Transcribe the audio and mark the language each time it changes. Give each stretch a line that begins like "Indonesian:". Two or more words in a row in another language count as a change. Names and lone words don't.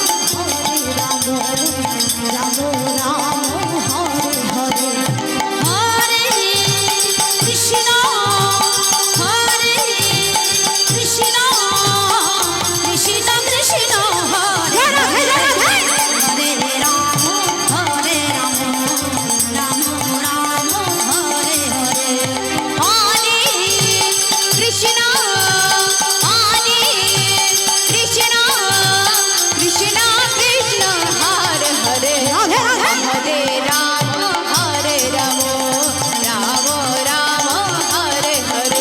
Sanskrit: রাম রাম হরে হরে হরে কৃষ্ণ হরে কৃষ্ণ কৃষ্ণ কৃষ্ণ হরে হরে হরে রাম হরে রাম রাম রাম হরে হরে হরে কৃষ্ণ হরে কৃষ্ণ কৃষ্ণ কৃষ্ণ হরে হরে রাধে রাধে হরে রাম হরে রাম রাম রাম হরে হরে